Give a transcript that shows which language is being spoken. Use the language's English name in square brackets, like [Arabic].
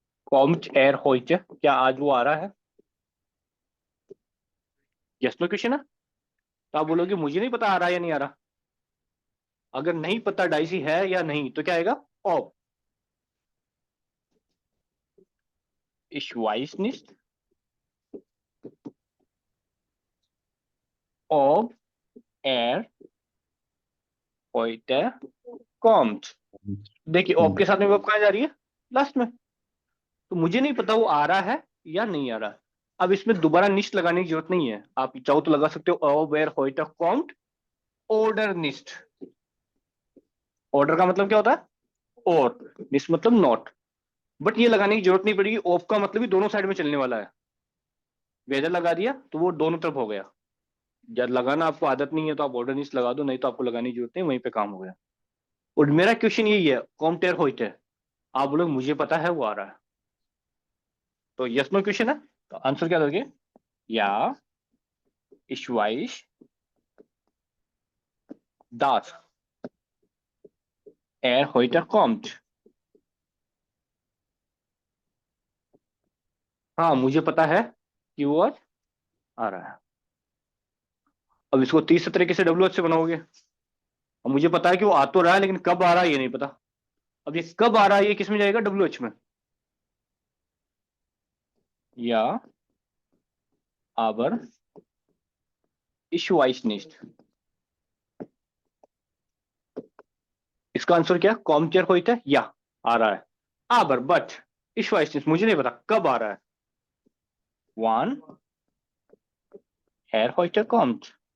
[Hindi] Comte air होइचे, क्या आज वो आ रहा है, यस नो क्वेश्चन है, तो आप बोलोगे मुझे नहीं पता आ रहा है या नहीं आ रहा। अगर नहीं पता डाइसी है या नहीं, तो क्या आएगा, op. [German] Ich weiß nicht ob er heute kommt। [Hindi] देखिए ऑप के साथ में वर्ब कहाँ जा रही है, लास्ट में, तो मुझे नहीं पता वो आ रहा है या नहीं आ रहा। अब इसमें दोबारा निश्ट लगाने की जरूरत नहीं है, आप चाहो तो लगा सकते हो [German] ob er heute kommt [Hindi] order निस्ट। Order का मतलब क्या होता है, और निस्ट मतलब नॉट। बट ये लगाने की जरूरत नहीं पड़ेगी, ऑफ का मतलब ही दोनों साइड में चलने वाला है, वेदर लगा दिया तो वो दोनों तरफ हो गया। जब लगाना आपको आदत नहीं है तो आप ऑर्डर नीस लगा दो, नहीं तो आपको लगाने की जरूरत नहीं, वहीं पे काम हो गया। और मेरा क्वेश्चन यही है, कॉम्टेर होइटे, आप बोलोगे मुझे पता है वो आ रहा है, तो यस नो क्वेश्चन है, तो आंसर क्या दोगे? [German] या ich weiß dass heute kommt। [Hindi] हाँ मुझे पता है कि वो आज आ रहा है। अब इसको 30 तरीके से डब्ल्यू एच से बनाओगे। अब मुझे पता है कि वो आ तो रहा है, लेकिन कब आ रहा है ये नहीं पता। अब ये कब आ रहा है ये किस में जाएगा? डब्ल्यू एच में। [German] या aber ich weiß nicht। [Hindi] इसका आंसर क्या? कॉमचर होता है या आ रहा है, aber but [German] ich weiß nicht, [Hindi] मुझे नहीं पता कब आ रहा है। [German] wann heute kommt।